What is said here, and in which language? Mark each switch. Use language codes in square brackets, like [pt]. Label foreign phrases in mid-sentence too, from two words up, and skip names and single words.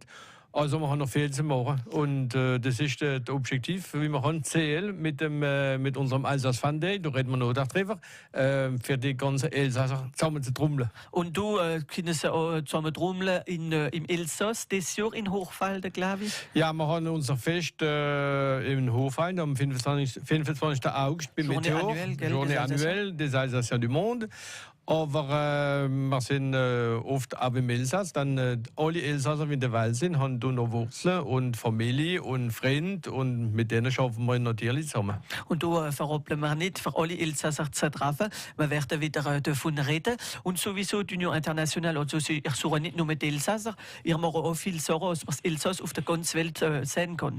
[de] Also wir haben noch viel zu machen. Und das ist das Objektiv, wie wir haben Ziel mit unserem Alsace Fan Day, da reden wir noch darüber, für die ganzen Elsasser zusammen zu trommeln. Und du kannst auch zusammen trommeln im Elsass, dieses Jahr in Hochfalden, glaube ich? Ja, wir haben unser Fest in Hochfalden am 25. August beim Meteor. [fr] Journée annuelle des Alsaciens du Monde. [de] Aber wir sind oft auch im Elsass. Dann alle Elsasser, die in der Welt sind, haben noch Wurzeln und Familie und Freunde. Und mit denen arbeiten wir natürlich zusammen. Und da verroppeln wir nicht, für alle Elsasser zu treffen. Wir werden wieder davon reden. Und sowieso die Union Internationale, also ich suche nicht nur mit Elsasser, ihr macht auch viel Sorgen, was das Elsass auf der ganzen Welt sein kann.